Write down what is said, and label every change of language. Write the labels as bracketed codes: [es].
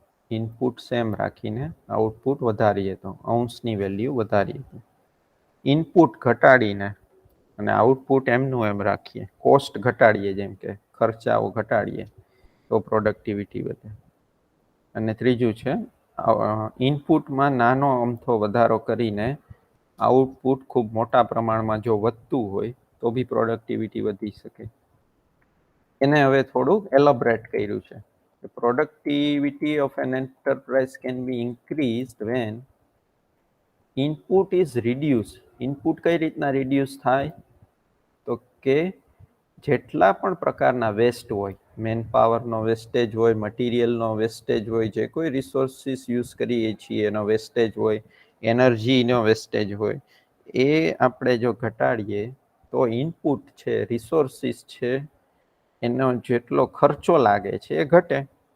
[gu] Input same રાખીને output વધારીએ તો અંશની વેલ્યુ વધારીએ તો ઇનપુટ ઘટાડીને અને આઉટપુટ એમનું એમ રાખીએ, કોસ્ટ ઘટાડીએ, જેમ કે ખર્ચાઓ ઘટાડીએ તો પ્રોડક્ટિવિટી વધે. અને ત્રીજું છે ઇનપુટમાં નાનો અમથો વધારો કરીને આઉટપુટ ખૂબ મોટા પ્રમાણમાં જો વધતું હોય તો બી પ્રોડક્ટિવિટી વધી શકે. એને હવે થોડુંક એલોબરેટ કર્યું છે. [en] The productivity of an enterprise can be increased when input is reduced. [gu] Input કઈ રીતના reduce થાય? તો કે જેટલા પણ પ્રકારના વેસ્ટ હોય, મેન પાવરનો વેસ્ટેજ હોય, મટીરિયલનો વેસ્ટેજ હોય, જે કોઈ રિસોર્સિસ યુઝ કરીએ છીએ એનો વેસ્ટેજ હોય, એનર્જીનો વેસ્ટેજ હોય, એ આપણે જો ઘટાડીએ તો ઇનપુટ છે, રિસોર્સિસ છે, એનો જેટલો ખર્ચો લાગે છે એ ઘટે.